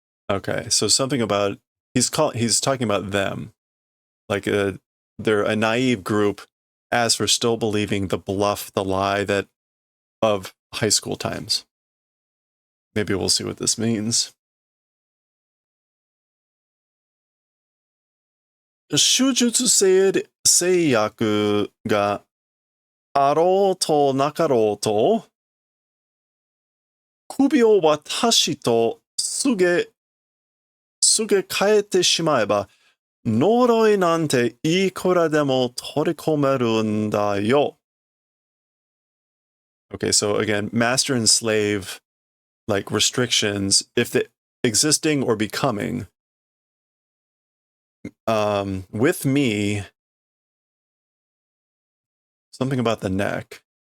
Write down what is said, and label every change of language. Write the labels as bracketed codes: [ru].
[en] Okay, so something about he's talking about them, like they're a naive group. As for still believing the bluff, the lie that of high school times. Maybe we'll see what this means. [ja] 手術制約があろうとなかろうと首を私とすげ変えてしまえば、呪いなんていくらでも取り込めるんだよ. [en] Okay, so again, master and slave, like restrictions, if the existing or becoming, with me, something about the neck.